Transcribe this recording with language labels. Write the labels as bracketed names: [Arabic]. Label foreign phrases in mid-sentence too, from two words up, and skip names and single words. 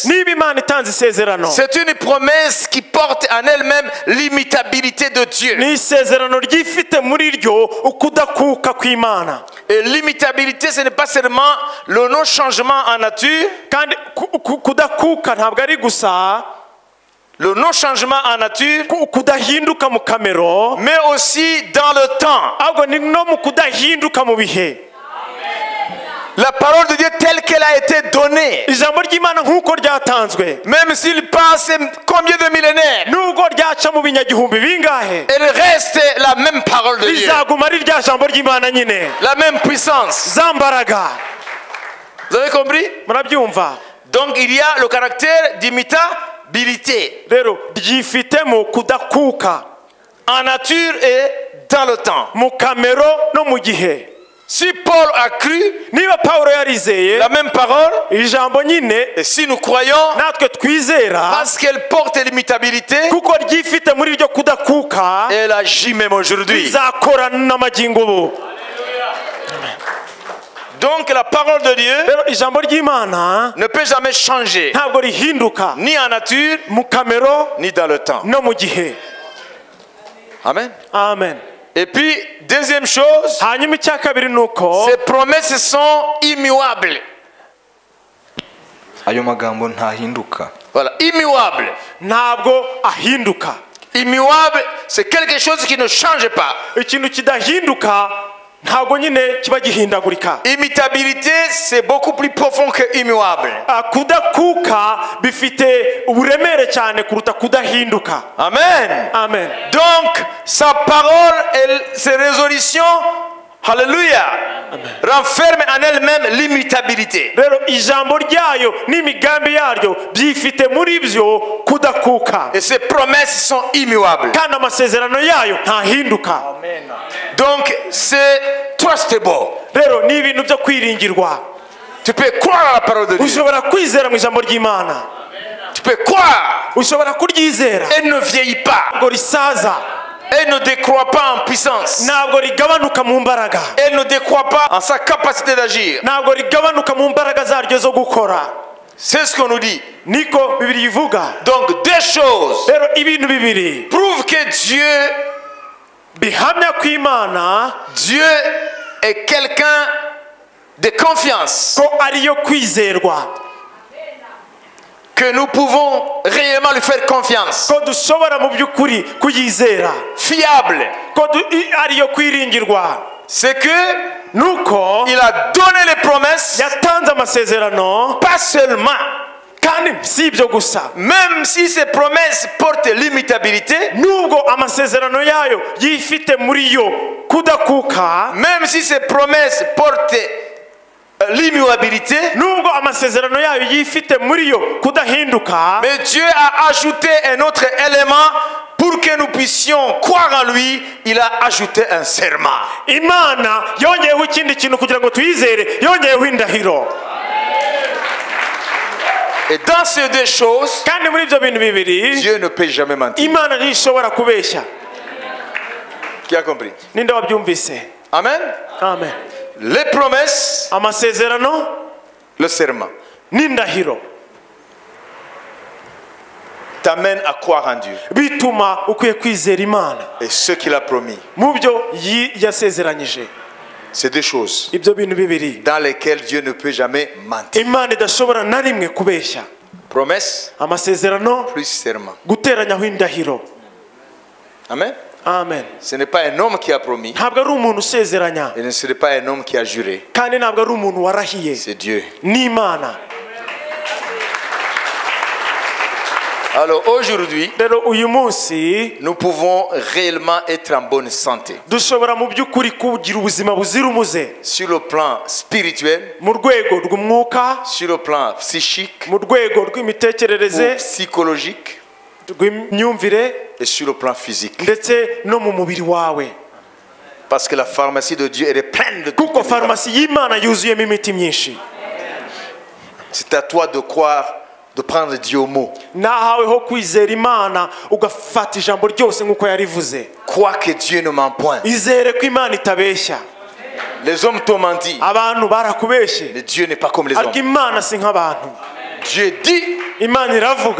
[Kinyarwanda] niba Imana itanze isezerano, [French] c'est une promesse qui porte en elle-même l'immutabilité de Dieu. [Kinyarwanda] ni isezerano ryifite muri ryo ukudakuka kw'Imana. [French] Et l'immutabilité, ce n'est pas seulement le non-changement en nature, [Kinyarwanda] kandi kudakuka ntabwo ari gusa [French] le non-changement en nature, [Kinyarwanda] kudahinduka mu kamero, [French] mais aussi dans le temps. [Kinyarwanda] ahubwo ni no mu kudahinduka mu bihe. [French] La parole de Dieu telle qu'elle a été donnée, [Kinyarwanda] ijambo ry'Imana nk'uko ryatanzwe, [French] même s'il passe combien de millénaires, [Kinyarwanda] nubwo ryaca mu binyagihumbi bingahe, [French] elle reste la même parole de Dieu, [Kinyarwanda] rizaguma ari rya jambo ry'Imana nyine, [French] la même puissance. [Kinyarwanda] za mbaraga. [French] Vous avez compris? [Kinyarwanda] Murabyumva? [French] Donc il y a le caractère d'immutabilité. [Kinyarwanda] Rero ryifitemo kudakuka. [French] en nature et dans le temps. [Kinyarwanda] mu kamero no mu gihe. [French] Si Paul a cru [Kinyarwanda] Niba Pawulo yarizeye [French] la même parole, [Kinyarwanda] ijambo nyine, [French] et si nous croyons, [Kinyarwanda] natwe twizera [French] parce qu'elle porte l'imitabilité, [Kinyarwanda] kuko ryifite muri ryo kudakuka, [French] elle agit même aujourd'hui. [Kinyarwanda] izakora n'amagingo ubu. [French] Donc la parole de Dieu [Kinyarwanda] Rero ijambo ry'Imana [French] ne peut jamais changer, [Kinyarwanda] ntabwo rihinduka [French] ni en nature, [Kinyarwanda] mu kamero [French] ni dans le temps. [Kinyarwanda] no mu gihe. Amen. Amen. [French] Et puis, deuxième chose, [Kinyarwanda] Hanyuma icya kabiri ni uko [French] ces promesses sont immuables. [Kinyarwanda] ayo magambo ntahinduka. [French] Voilà, immuables. [Kinyarwanda] ntabwo ahinduka. [French] Immuable, c'est quelque chose qui ne change pas. [Kinyarwanda] Ikintu kidahinduka ntabwo nyine kiba gihindagurika. [French] Imitabilité, c'est beaucoup plus profond que immuable. [Kinyarwanda] Kudakuka bifite uburemere cyane kuruta kudahinduka. Amen. Amen. [French] Donc, sa parole et ses résolutions, alléluia, renferment en elle-même l'immutabilité. [Kinyarwanda] Rero ijambo ryayo n'imigambi yaryo byifite muri byo kudakuka, [French] Et ses promesses sont immuables. [Kinyarwanda] kandi amasezerano yayo ntahinduka. [French] Donc, c'est trustable. [Kinyarwanda] Rero ni ibintu byo kwiringirwa. [French] Tu peux croire à la parole de Dieu. [Kinyarwanda] Ushobora kwizera mu ijambo ry'Imana, [French] Tu peux croire. [Kinyarwanda] ushobora kuryizera. [French] Elle ne vieillit pas. [Kinyarwanda] Ntabwo risaza, [French] Elle ne décroît pas en puissance. [Kinyarwanda] ntabwo rigabanuka mu mbaraga, [French] Elle ne décroît pas en sa capacité d'agir. [Kinyarwanda] ntabwo rigabanuka mu mbaraga zaryo zo gukora. [French] C'est ce qu'on nous dit. [Kinyarwanda] Niko Bibiliya ivuga. [French] Donc, deux choses [Kinyarwanda] Rero ibintu bibiri [French] prouvent que Dieu [Kinyarwanda] bihamya ko Imana [French] est quelqu'un de confiance. [Kinyarwanda] ko ariyo kwizerwa, [French] Que nous pouvons réellement lui faire confiance. [Kinyarwanda] ko dushobora mu by'ukuri kuyizera, [French] Fiable. [Kinyarwanda] ko ariyo kwiringirwa. [French] C'est que [Kinyarwanda] Nuko [French] il a donné les promesses, [Kinyarwanda] yatanze amasezerano, [French] pas seulement, [Kinyarwanda] kandi si ibyo gusa, [French] même si ces promesses portent l'immutabilité, [Kinyarwanda] nubwo amasezerano yayo yifite muri yo kudakuka, [French] même si ces promesses portent l'immuabilité, [Kinyarwanda] nubwo amasezerano yayo yifite muri yo kudahinduka, [French] mais Dieu a ajouté un autre élément pour que nous puissions croire en lui. Il a ajouté un serment. [Kinyarwanda] Imana yongeyeho ikindi kintu kugira ngo tuyizere, yongeyeho indahiro. [French] Et dans ces deux choses, [Kinyarwanda] Kandi muri ibyo bintu bibiri [French] Dieu ne peut jamais mentir. [Kinyarwanda] Imana ntishobora kubeshya. [French] Qui a compris? [Kinyarwanda] Ninde wabyumvise? Amen. Amen. [French] Les promesses, [Kinyarwanda] Amasezerano [French] le serment, [Kinyarwanda] n'indahiro [French] t'amènent à croire en Dieu [Kinyarwanda] bituma ukwiye kwizera Imana [French] et ce qu'il a promis. [Kinyarwanda] mu byo yasezeranyije. [French] C'est deux choses [Kinyarwanda] Ibyo bintu bibiri [French] dans lesquelles Dieu ne peut jamais mentir. [Kinyarwanda] Imana idashobora na rimwe kubeshya. [French] Promesse [Kinyarwanda] Amasezerano [French] plus serment. [Kinyarwanda] guteranyaho indahiro. Amen. Amen. [French] Ce n'est pas un homme qui a promis [Kinyarwanda] Ntabwo ari umuntu usezeranya, [French] et ce n'est pas un homme qui a juré. [Kinyarwanda] kandi ntabwo ari umuntu warahiye, [French] C'est Dieu. [Kinyarwanda] ni Imana. [French] Alors aujourd'hui, [Kinyarwanda] Rero uyu munsi [French] nous pouvons réellement être en bonne santé. [Kinyarwanda] dushobora mu by'ukuri kugira ubuzima buzira umuze, [French] Sur le plan spirituel, [Kinyarwanda] mu rwego rw'umwuka, [French] sur le plan psychique, [Kinyarwanda] mu rwego [French] ou [Kinyarwanda] rw'imitekerereze, [French] psychologique [Kinyarwanda] rw'imyumvire, [French] et sur le plan physique. [Kinyarwanda] ndetse no mu mubiri wawe, [French] Parce que la pharmacie de Dieu elle est pleine de tout. [Kinyarwanda] kuko farumasi y'Imana yuzuyemo imiti myinshi. [French] C'est à toi de croire, de prendre Dieu au mot. [Kinyarwanda] Nahaweho kwizera Imana ugafata ijambo ryose nk'uko yarivuze. [French] Crois que Dieu ne ment point. [Kinyarwanda] Izere ko Imana itabeshya. [French] Les hommes t'ont menti, [Kinyarwanda] Abantu barakubeshye, [French] mais Dieu n'est pas comme les [Kinyarwanda] ariko [French] hommes. [Kinyarwanda] Imana si nk'abantu. [French] Dieu dit, [Kinyarwanda] Imana iravuga,